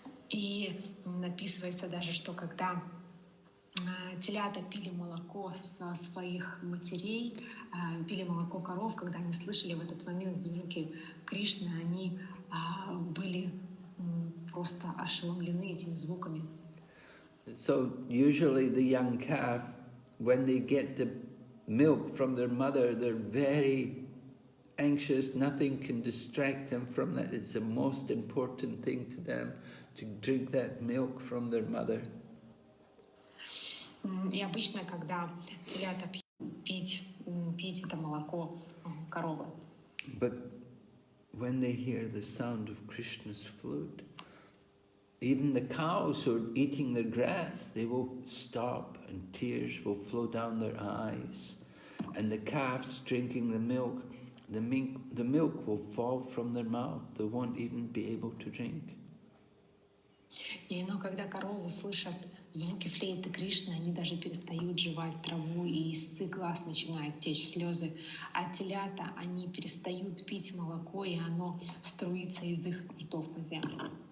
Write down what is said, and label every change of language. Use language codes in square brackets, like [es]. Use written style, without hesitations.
[ru] И написывается даже, что когда телята пили молоко со своих матерей, пили молоко коров, когда они слышали в этот момент звуки Кришны, они были просто ошеломлены этими звуками. [en] So usually the young calf, when they get the milk from their mother, they're very anxious. Nothing can distract them from that. It's the most important thing to them to drink that milk from their mother. [ru] И обычно, когда телята пить это молоко коровы. [en] But when they hear the sound of Krishna's flute, even the cows who are eating the grass, they will stop and tears will flow down their eyes. And the calves drinking the milk, the milk will fall from their mouth. They won't even be able to drink. [ru] Но когда коровы слышат звуки флейты Кришны, они даже перестают жевать траву, и из их глаз начинают течь слезы. А телята, они перестают пить молоко, и оно струится из их ртов на землю.